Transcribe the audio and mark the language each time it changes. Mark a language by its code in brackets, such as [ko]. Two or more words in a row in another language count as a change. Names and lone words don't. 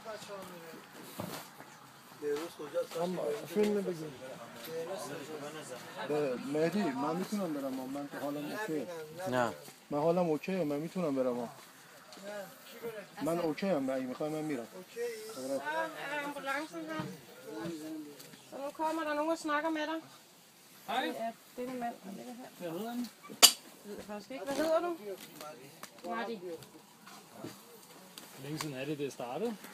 [fa] هم فیلم بگیم مهدی من میتونم برم من حالم اوکی نه من حالم اوکیه من میتونم برم من اوکی ام اگه میخوای من میرم [da] Ambulancen her. Så nu kommer der nogen og snakker med dig. Hej. Det er en mand, der ligger her. Hvad hedder han? Jeg ved faktisk ikke. Hvad hedder du? Marty. Hvor længe siden er det startede?